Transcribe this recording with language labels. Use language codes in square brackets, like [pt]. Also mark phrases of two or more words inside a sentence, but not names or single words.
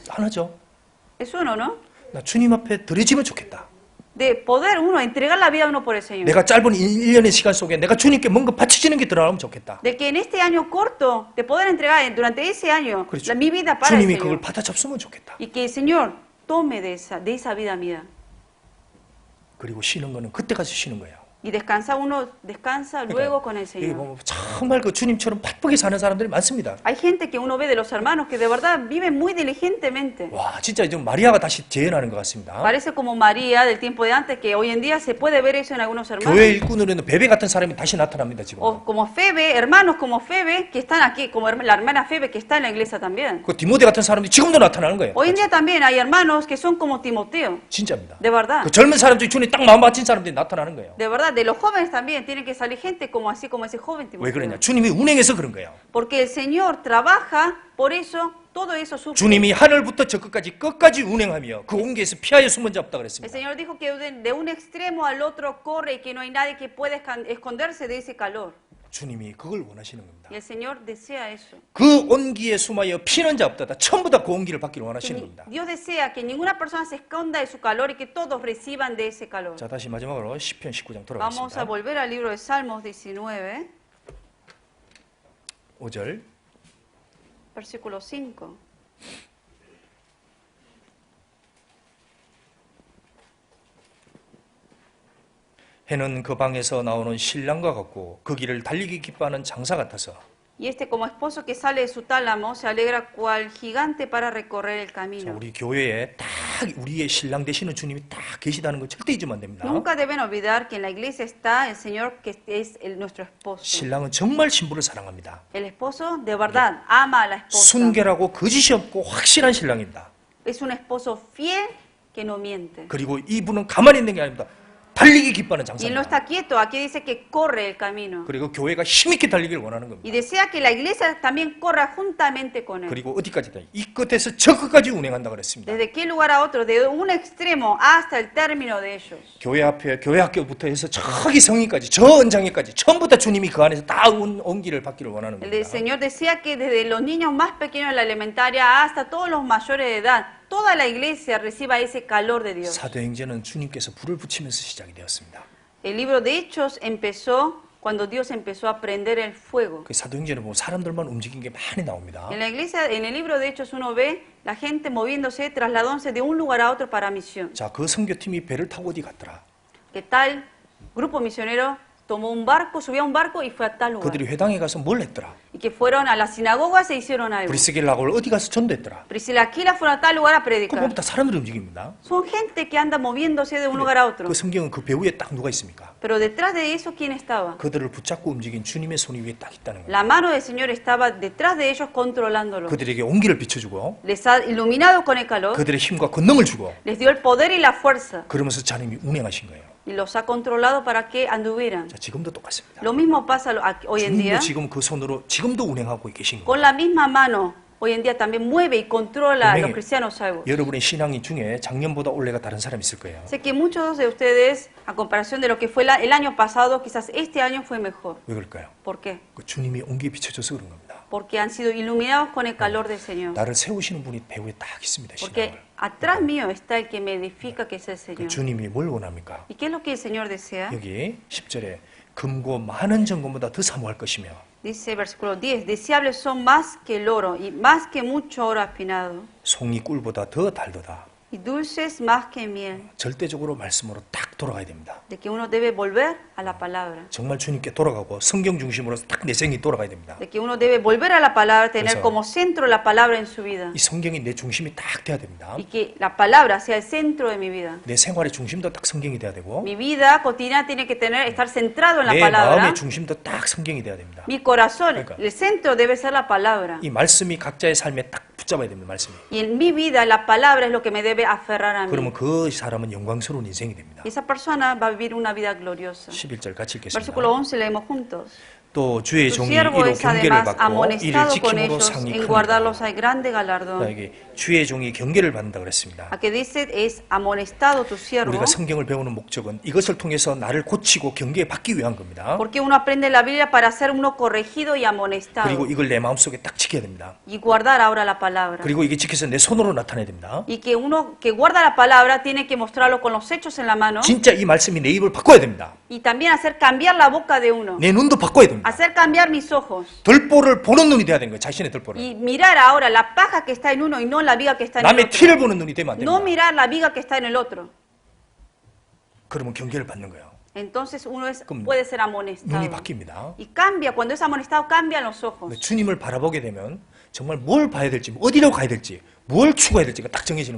[ko] 하나죠. [es] Es uno, ¿no? [ko] 나 주님 앞에 드려지면 좋겠다. [es] De poder uno, entregar la vida a uno por el Señor. [ko] 내가 짧은 1년의 시간 속에 내가 주님께 뭔가 바쳐지는 게 드러나면 좋겠다. [es] De que en este año corto, de poder entregar durante ese año [ko] 그렇죠. [es] mi vida para el [ko] 주님이 그걸 [es] Señor. [ko] 받아 잡수면 좋겠다. [es] Y que el Señor tome de esa vida mía. [ko] 그리고 쉬는 거는 그때 가서 쉬는 거예요. [es] Y descansa uno, descansa luego con el [ko] 이게 [es] Señor. [ko] 보면 정말 그 주님처럼 바쁘게 사는 사람들이 많습니다. [es] Hay gente que uno ve de los hermanos que de verdad viven muy diligentemente. [ko] 와, 진짜 좀 마리아가 다시 재현하는 것 같습니다. [es] Parece como María del tiempo de antes, que hoy en día se puede ver eso en algunos hermanos. [ko] 교회 일꾼으로는 베베 같은 사람이 다시 나타납니다, 지금. [es] O como Febe, hermanos como Febe, que están aquí, como la hermana Febe, que está en la iglesia también. [ko] 그 디모데 같은 사람들이 지금도 나타나는 거예요. [es] Hoy en día también hay hermanos que son como Timoteo. [ko] 진짜입니다. [es] De verdad. [ko] 그 젊은 사람들이 주님 딱 마음 맞힌 사람들이 나타나는 거예요. [es] De verdad, de los jóvenes también tienen que salir gente como así, como ese joven [ko] 왜 그러냐? [es] Timoteo. [ko] 주님이 운행해서 그런 거예요. [es] Porque el Señor trabaja, por eso todo eso sufre. [ko] 주님이 하늘부터 저 끝까지 운행하며 그 온기에서 피하여 숨은 자 없다 [es] El [ko] 그랬습니다. [es] Señor dijo que de un extremo al otro corre y que no hay nadie que pueda esconderse de ese calor. [ko] 주님이 그걸 원하시는 겁니다. [es] Y el Señor desea eso. [ko] 그 온기에 숨어여 피는 자 없다. 전부 다 그 온기를 받기를 원하시는 겁니다. [es] Dios desea que ninguna persona se esconda de su calor y que todos reciban de ese calor. [ko] 자, 다시 마지막으로 시편 19장 [es] Vamos a [ko] 돌아가겠습니다. [es] volver al libro de Salmos 19, [ko] 5절. [es] versículo 5. [ko] 해는 그 방에서 나오는 신랑과 같고 그 길을 달리기 기뻐하는 장사 같아서 [es] Y este como esposo que sale de su tálamo se alegra cual gigante para recorrer el [ko] 자, [es] camino. [ko] 우리 교회에 딱 우리의 신랑 되시는 주님이 딱 계시다는 거 절대 잊으면 안 됩니다. [es] Nunca deben olvidar que en la iglesia está el Señor que es nuestro esposo. [ko] 신랑은 정말 신부를 사랑합니다. [es] El esposo de verdad ama a la esposa. [ko] 순결하고 거짓이 없고 확실한 신랑입니다. [es] Es un esposo fiel que no miente. [ko] 그리고 이분은 가만히 있는 게 아닙니다. 달리기 기뻐하는 [es] Y él no [ko] 장사입니다. [es] está quieto, aquí dice que corre el camino. [ko] 그리고 교회가 힘있게 달리기를 원하는 겁니다. [es] Y desea que la iglesia también corra juntamente con él. [ko] 그리고 어디까지다? 이 끝에서 저 끝까지 운행한다 그랬습니다. [es] Desde qué lugar a otro, de un extremo hasta el término de ellos. [ko] 교회 앞에 교회 학교부터 해서 저기 성인까지 저 언장에까지 전부 다 주님이 그 안에서 다 온기를 받기를 원하는 [es] El [ko] 겁니다. [es] Señor decía que desde los niños más pequeños de la elementaria hasta todos los mayores de edad, toda la iglesia reciba ese calor de Dios. [ko] 사도행전은 주님께서 불을 붙이면서 시작이 되었습니다. [es] El libro de Hechos empezó cuando Dios empezó a prender el fuego. [ko] 그 사도행전에 보면 사람들만 움직인 게 많이 나옵니다. [es] En la iglesia, en el libro de Hechos uno ve la gente moviéndose, trasladándose de un lugar a otro para misión. [ko] 자, 그 선교팀이 배를 타고 어디 갔더라? [es] Que tal grupo misionero tomó un barco, subió a un barco y fue a tal lugar. [ko] 그들이 회당에 가서 뭘 했더라? [es] Y que fueron a la sinagoga e hicieron algo. [ko] 브리스길라고를 어디 가서 전도했더라? [es] Priscila y Aquila fueron a tal lugar a [ko] 그 [es] predicar. [ko] 보면 다 사람들이 움직입니다. [es] Son gente que anda moviéndose de un lugar a otro. [ko] 그 성경은 그 배후에 딱 누가 있습니까? [es] Pero detrás de eso, ¿quién estaba? [ko] 그들을 붙잡고 움직인 주님의 손이 위에 딱 있다는 거예요. [es] La mano del Señor estaba detrás de ellos controlándolo. [ko] 그들에게 온기를 비춰주고 [es] Les ha iluminado con el calor, [ko] 그들의 힘과 권능을 주고 [es] les dio el poder y la fuerza [ko] 그러면서 자님이 운행하신 거예요. [es] y los ha controlado para que anduvieran. [ko] 자, 지금도 똑같습니다. [es] Lo mismo pasa hoy en día. [ko] 주님도 지금 그 손으로 지금도 운행하고 계신 [es] Con [ko] 거예요. [es] la misma mano, hoy en día también mueve y controla a los [ko] 분명히 [es] cristianos salvos. [ko] 여러분의 신앙인 중에 작년보다 올해가 다른 사람이 있을 거예요. [es] Sé que muchos de ustedes, a comparación de lo que fue el año pasado, quizás este año fue mejor. [ko] 왜 그럴까요? [es] ¿Por qué? [ko] 그 주님이 온기에 비춰줘서 그런 겁니다. [es] porque han sido iluminados con el calor del Señor. [ko] 나를 세우시는 분이 배후에 딱 있습니다. [es] Porque [ko] 신앙을. [es] atrás mío está el que me edifica, que es el [ko] 그 [es] Señor. [ko] 주님이 뭘 원합니까? [es] ¿Y qué es lo que el Señor desea? [ko] 여기 10절에 금고 많은 정금보다 더 사모할 것이며 [es] Dice versículo 10, deseables son más que el oro y más que mucho oro afinado [ko] 송이 꿀보다 더 달도다. [es] y dulces más que miel. [ko] 절대적으로 말씀으로 딱 돌아가야 됩니다. [es] De que uno debe volver a la palabra. [ko] 정말 주님께 돌아가고 성경 중심으로 딱 내 생이 돌아가야 됩니다. [es] De que uno debe volver a la palabra, tener [ko] 그래서 [es] como centro la palabra en su vida. [ko] 이 성경이 내 중심이 딱 돼야 됩니다. [es] Y que la palabra sea el centro de mi vida. [ko] 내 생활의 중심도 딱 성경이 돼야 되고 [es] Mi vida cotidiana tiene que estar centrado en la [ko] 내 [es] palabra. [ko] 마음의 중심도 딱 성경이 돼야 됩니다. [es] Mi corazón, [ko] 그러니까. [es] el centro debe ser la palabra. [ko] 이 말씀이 각자의 삶에 딱 붙잡아야 됩니다. 말씀이. [es] Y en mi vida la palabra es lo que me debe aferrar a mí. [ko] 그러면 그 사람은 영광스러운 인생이 됩니다. [es] Y esa persona va a vivir una vida gloriosa. [ko] 11절 같이 읽겠습니다. [es] Versículo 11 leemos juntos. [ko] 또 주의 [es] Tu [ko] 종이 [es] siervo [ko] 이로 [es] es [ko] 경계를 [es] además [ko] 받고 이를 [es] amonestado con [ko] 지킴으로 [es] ellos, [ko] 상이 [es] en [ko] 크니라. [es] guardarlos hay grande galardón. [ko] 여기 주의 종이 경계를 받는다 그랬습니다. [es] A que dice es amonestado tu siervo, [ko] 우리가 성경을 배우는 목적은 이것을 통해서 나를 고치고 경계받기 위한 겁니다. [es] porque uno aprende la Biblia para ser uno corregido y amonestado. [ko] 그리고 이걸 내 마음속에 딱 지켜야 됩니다. [es] Y guardar ahora la palabra. [ko] 그리고 이게 지켜서 내 손으로 나타내야 됩니다. [es] Y que uno que guarda la palabra tiene que mostrarlo con los hechos en la mano. [ko] 진짜 이 말씀이 내 입을 바꿔야 됩니다. [es] Y también hacer cambiar la boca de uno. [ko] 내 눈도 바꿔야 됩니다. [es] Hacer cambiar mis ojos. [ko] 들보를 보는 눈이 돼야 되는 거예요. 자신의 들보를. [es] Y mirar ahora la paja que está en uno y no la viga que está en el [ko] 남의 [es] otro. [ko] 티를 보는 눈이 되면 안 [es] No [ko] 됩니다. [es] mirar la viga que está en el otro. [ko] 그러면 경계를 받는 거예요. [es] Entonces uno [ko] 그럼 [es] puede ser [ko] 눈이 [es] amonestado. [ko] 바뀝니다. [es] Y cambia, cuando es amonestado cambian los ojos. [ko] 주님을 바라보게 되면 정말 뭘 봐야 될지, 어디로 가야 될지, 뭘 추구해야 될지가 딱 정해지는